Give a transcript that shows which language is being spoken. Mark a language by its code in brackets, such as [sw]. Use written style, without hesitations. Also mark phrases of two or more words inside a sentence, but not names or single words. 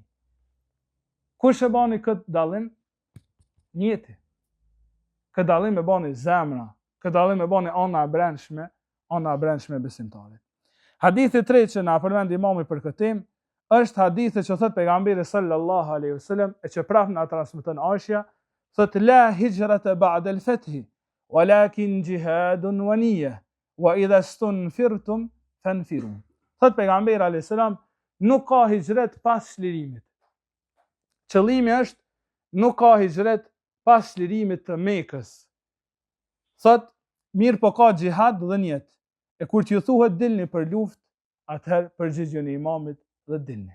[sq] Kush e bani këtë dallim? Njëti. Këtë dallim e bani zemra, këtë dallim e bani ana e brendshme besimtarit. Hadithi 3 që na përmend Imami për këtë temë është hadithi që thot pejgamberi [ar] صلى الله عليه وسلم, [sq] e që prap na transmeton Aisha, thot [ar] لا هجرة بعد الفتح ولكن جهاد ونية وإذا استنفرتم فانفروا. [sq] Thot pejgamberi [ar] عليه السلام, [sq] nuk ka hijret pas çlirimit. Qëllimi është nuk ka hijret pas çlirimit të Mekës. Thot mirë po ka xhihad dhe niyet. E kur t'ju thuhet dilni për luftë, atëherë përgjigjeni imamit dhe dilni.